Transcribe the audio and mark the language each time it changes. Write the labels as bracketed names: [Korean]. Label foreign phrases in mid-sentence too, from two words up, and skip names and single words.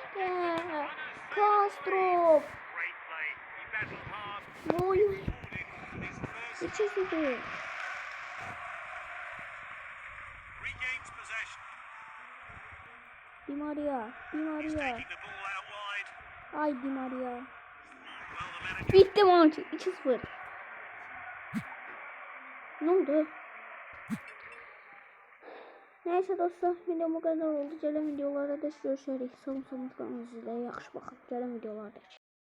[Turkish] Castro. Oy. İçesi. Di Maria. Ay Di Maria. Bitti maç. 2-0. Ne oldu? Neyse dostlar, videom bu kadar oldu. [Azerbaijani] Gələn videolarda da görüşərik. Sağ olun, kanalınızda yaxşı baxın. Gələn videolarda.